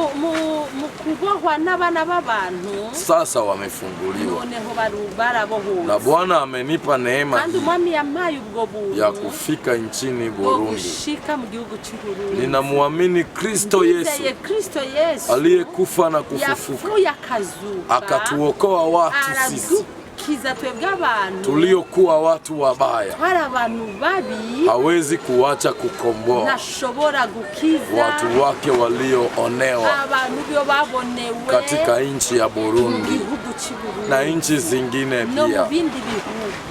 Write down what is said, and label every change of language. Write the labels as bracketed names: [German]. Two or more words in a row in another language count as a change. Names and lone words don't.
[Rundi] mu kubohwa n'abana b'abantu, [Swahili] sasa wamefunguliwa. Na Bwana amenipa neema [Rundi] kandi umwami yampaye ubwo buntu [Swahili] ya kufika nchini Burundi. [Rundi] Mu gihugu cy'u Burundi. [Swahili] Ninamuamini Kristo Yesu aliyekufa na kufufuka, akatuokoa watu sisi tuliokuwa watu wabaya. Hawezi kuacha kukomboa watu wake walioonewa katika nchi ya Burundi na nchi zingine pia.